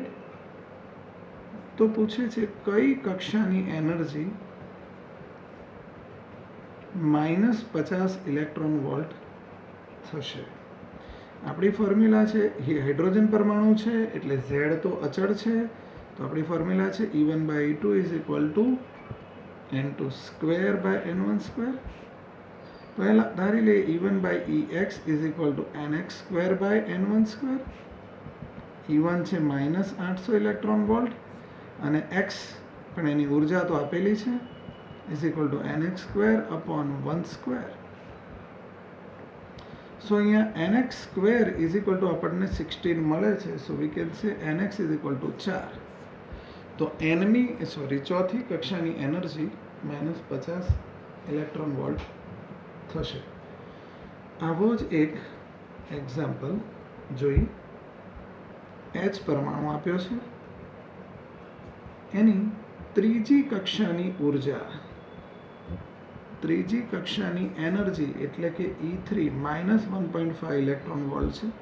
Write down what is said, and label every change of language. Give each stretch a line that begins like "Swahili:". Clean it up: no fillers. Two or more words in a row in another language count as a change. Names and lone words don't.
Gujarati: તો પૂછે છે કઈ કક્ષાની એનર્જી -50
English: electron volt
Gujarati: થશે. આપણી ફોર્મ્યુલા છે હાઇડ્રોજન પરમાણુ છે એટલે z તો અચળ છે. તો આપણી ફોર્મ્યુલા છે
English: E1/E2 is equal to n2²/n12.
Gujarati: પહેલા ધારી લઈએ
English: E1/Ex is equal to nx²/n12.
Gujarati: E1 છે -800
English: electron volt
Gujarati: અને x પણ એની ઉર્જા તો આપેલી છે
English: is equal to nx²/12.
Gujarati: સો અહીંયા nx²
English: is equal to
Gujarati: આપણને 16 મળે છે.
English: so we can say nx is equal to 4.
Gujarati: તો ચોથી કક્ષાની એનર્જી -50
English: electron volt
Gujarati: થશે. આવો જ એક એક્ઝામ્પલ જોઈ. H પરમાણુ આપ્યો છે એની ત્રીજી કક્ષાની ઉર્જા, ત્રીજી કક્ષાની એનર્જી એટલે કે E3 -1.5
English: electron volt
Gujarati: છે.